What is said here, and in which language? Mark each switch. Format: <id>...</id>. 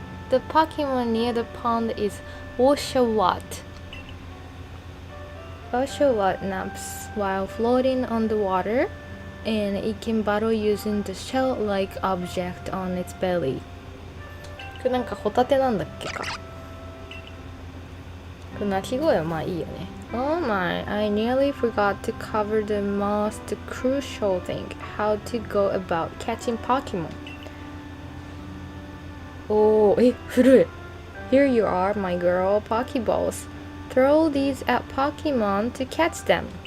<en>The Pokemon near the pond is Oshawott. Oshawott naps while floating on the water, and it can battle using the shell-like object on its belly.</en> <ja>これなんかホタテなんだっけか。これ鳴き声はまあいいよね。</ja> <en>Oh my, I nearly forgot to cover the most crucial thing, how to go about catching Pokemon.</en> <ja>おー、古い。</ja> <en>Here you are, my girl, Pokeballs. Throw these at Pokemon to catch them.</en>